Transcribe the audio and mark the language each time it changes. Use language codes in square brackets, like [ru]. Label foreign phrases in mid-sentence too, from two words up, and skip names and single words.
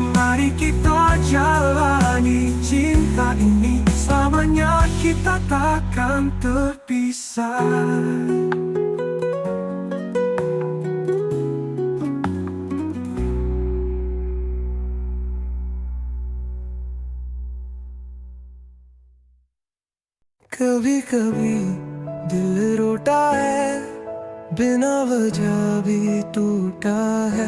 [id] mari kita jalani cinta ini, selamanya kita takkan terpisah. [hi] कभी कभी दिल रोता है, बिना वजह भी टूटा है।